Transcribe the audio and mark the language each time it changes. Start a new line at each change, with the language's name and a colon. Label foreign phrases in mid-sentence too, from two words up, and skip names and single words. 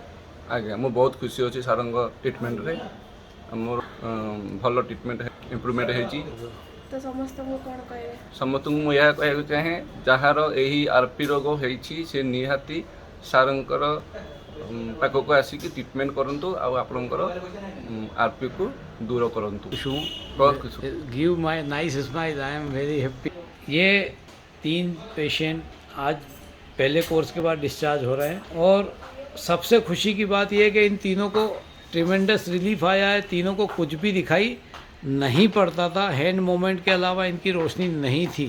Odia: ଆଜ୍ଞା ମୁଁ ବହୁତ ଖୁସି ଅଛି ସାରଙ୍କ ଟ୍ରିଟମେଣ୍ଟରେ, ମୋର ଭଲ
English: treatment improvement
Odia: ହେଇଛି। ତ ସମସ୍ତଙ୍କୁ କ'ଣ କହିବେ? ସମସ୍ତଙ୍କୁ ମୁଁ ଏହା କହିବାକୁ ଚାହେଁ, ଯାହାର ଏହି ଆର୍ପି ରୋଗ ହେଇଛି ସେ ନିହାତି ସାରଙ୍କର ପାଖକୁ ଆସିକି ଟ୍ରିଟମେଣ୍ଟ କରନ୍ତୁ, ଆଉ ଆପଣଙ୍କର ଆର୍ପିକୁ ଦୂର କରନ୍ତୁ।
Hindi: बहुत खुश हूँ।
English: give my nice smile, I am very happy.
Hindi: ये 3 पेशेंट आज पहले कोर्स के बाद डिस्चार्ज हो रहे हैं, और सबसे खुशी की बात यह है कि इन तीनों को
English: tremendous relief
Hindi: आया है। तीनों को कुछ भी दिखाई नहीं पड़ता था,
English: hand movement
Hindi: के अलावा इनकी रोशनी नहीं थी।